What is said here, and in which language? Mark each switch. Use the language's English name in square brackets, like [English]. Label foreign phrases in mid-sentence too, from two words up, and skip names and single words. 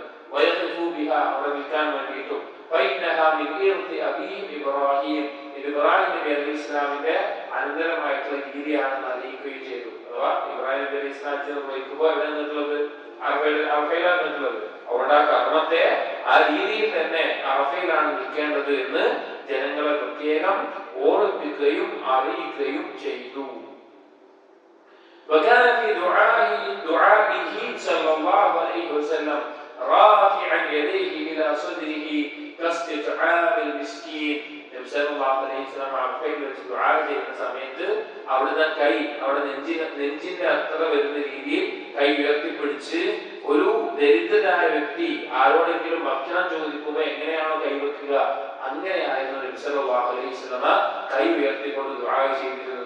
[Malayalam] അവിടെ നിൽക്കാൻ വേണ്ടിയിട്ടും ഇബ്രാഹിം നബി [Arabic] عليه السلام [Malayalam] അനന്തരമായിട്ടുള്ള രീതിയാണെന്ന് അറിയിക്കുകയും ചെയ്തു. അഥവാ ഇബ്രാഹിം നബി [Arabic] عليه السلام [Malayalam] നിർവഹിക്കുമ്പോൾ എവിടെ നിന്നിട്ടുള്ളത്? അറഫയിലാണ് നിന്നിട്ടുള്ളത്. അവിടെ ആ കർമ്മത്തെ ആ രീതിയിൽ തന്നെ അറഫയിലാണ് നിൽക്കേണ്ടത് എന്ന് ജനങ്ങളെ പ്രത്യേകം ഓർമ്മിപ്പിക്കുകയും അറിയിക്കുകയും ചെയ്തു. [Arabic] وكان في دعائه صلى الله عليه وسلم رافعا يديه الى صدره كاستطعام المسكين. [Malayalam] നബി [Arabic] صلى الله عليه وسلم [Malayalam] അറഫയിൽ വെച്ച് ദുആ ചെയ്യുന്ന സമയത്ത് അവിടുത്തെ കൈ അവിടെ നെഞ്ചിന്റെ അത്ര വരുന്ന രീതിയിൽ കൈ ഉയർത്തിപ്പിടിച്ച് ഒരു ദരിദ്രനായ വ്യക്തി ആരോടെങ്കിലും ഭക്ഷണം ചോദിക്കുമ്പോൾ എങ്ങനെയാണോ കൈവെക്കുക അങ്ങനെയായിരുന്നു നബി [Arabic] صلى الله عليه وسلم [Malayalam] കൈ ഉയർത്തിക്കൊണ്ട് ദുആ ചെയ്തിരുന്നത്.